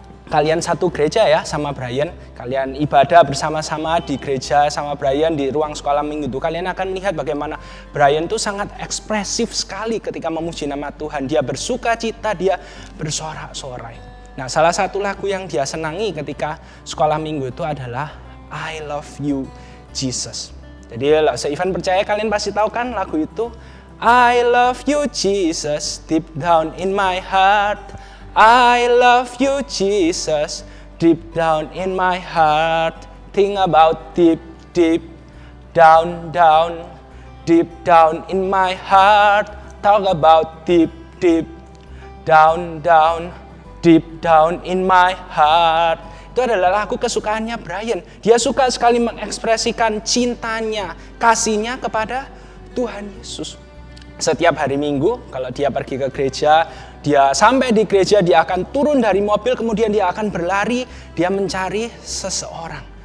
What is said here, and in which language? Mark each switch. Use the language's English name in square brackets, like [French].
[Indonesian] kalian satu gereja ya sama Brian, kalian ibadah bersama-sama di gereja sama Brian di ruang sekolah minggu itu, kalian akan melihat bagaimana Brian tuh sangat ekspresif sekali ketika memuji nama Tuhan. Dia bersuka cita, dia bersorak-sorai. Nah, salah satu lagu yang dia senangi ketika sekolah minggu itu adalah I Love You Jesus. Jadi se-event percaya kalian pasti tahu kan lagu itu. [English] I love you Jesus, deep down in my heart. I love you Jesus, deep down in my heart. Think about deep down, deep down in my heart. Talk about deep down, deep down in my heart. [Indonesian] Itu adalah lagu kesukaannya Brian. Dia suka sekali mengekspresikan cintanya, kasihnya kepada Tuhan Yesus. Setiap hari Minggu, kalau dia pergi ke gereja, dia sampai di gereja, dia akan turun dari mobil, kemudian dia akan berlari, dia mencari seseorang.